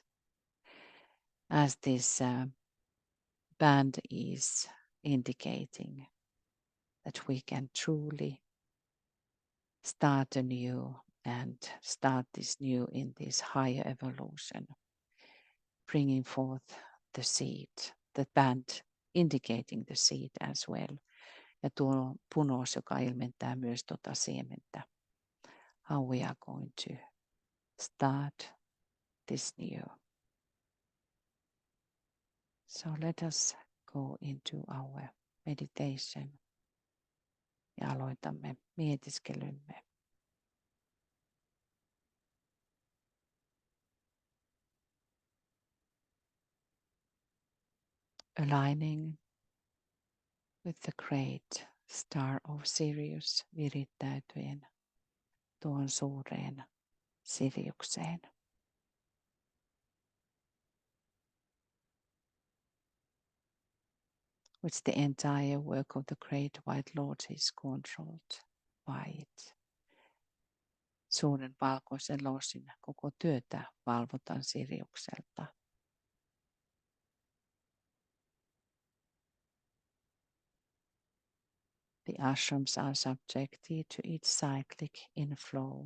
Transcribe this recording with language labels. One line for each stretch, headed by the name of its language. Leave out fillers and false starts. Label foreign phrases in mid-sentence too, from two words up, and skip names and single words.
English: As this band is indicating that we can truly start anew and start this new in this higher evolution, bringing forth the seed, the band indicating the seed as well.
Finnish: Ja tuo punous, joka ilmentää myös tuota siementä.
English: How we are going to start this new. So let us go into our meditation
Finnish: ja aloitamme mietiskelymme.
English: Aligning with the great star of Sirius
Finnish: virittäytyen tuon suureen Siriukseen.
English: Which the entire work of the great white lord is controlled by it.
Finnish: Suuren valkoisen lordin koko työtä valvotaan Siriukselta.
English: The ashrams are subjected to its cyclic inflow.